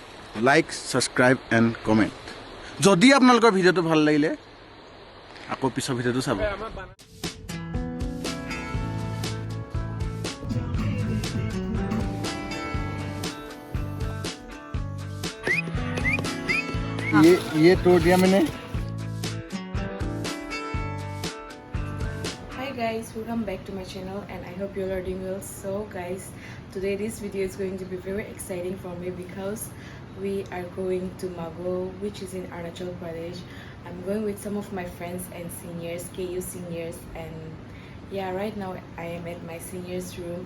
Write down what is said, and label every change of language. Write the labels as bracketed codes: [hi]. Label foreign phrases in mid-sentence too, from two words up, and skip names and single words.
[en] Like subscribe and comment [as] যদি আপোনালোকৰ ভিডিঅ'টো ভাল লাগিলে আকৌ পিছৰ ভিডিঅ'টো চাব [hi] ये तोड़ दिया मैंने [en] Hi guys, welcome back to my channel and I hope you all are doing well. So guys, today this video is going to be very exciting for me because we are going to Mago, which is in Arunachal Pradesh. I'm going with some of my friends and seniors, KU seniors, and yeah, right now I am at my seniors room.